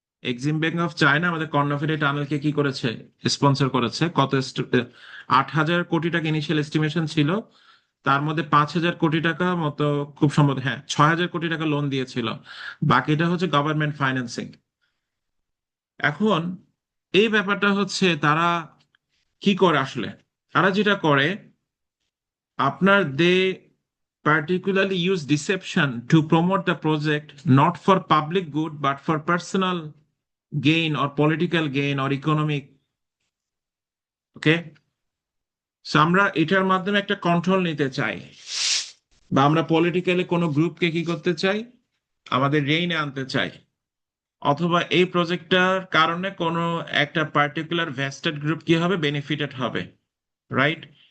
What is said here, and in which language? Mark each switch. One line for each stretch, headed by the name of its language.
Bangla: Exim bank of China আমাদের কর্ণফুলী টানেলকে কি করেছে, স্পন্সর করেছে। 8,000 কোটি টাকা ইনিশিয়াল এস্টিমেশন ছিল, তার মধ্যে 5,000 কোটি টাকা মতো, খুব সম্ভবত, হ্যাঁ, 6,000 কোটি টাকা লোন দিয়েছিল, বাকিটা হচ্ছে গভর্নমেন্ট ফাইন্যান্সিং। এখন এই ব্যাপারটা হচ্ছে তারা কি করে আসলে, তারা যেটা করে, আপনার
English: They particularly use deception to promote the project not for public good but for personal gain or political gain or economic.
Bangla: Okay, so আমরা এটার মাধ্যমে একটা কন্ট্রোল নিতে চাই, বা আমরা পলিটিক্যালি কোনো গ্রুপকে কি করতে চাই, আমাদের রেইনে আনতে চাই, অথবা এই প্রজেক্টটার কারণে কোনো একটা পার্টিকুলার ভেস্টেড গ্রুপ কি হবে, বেনিফিটেড হবে, রাইট?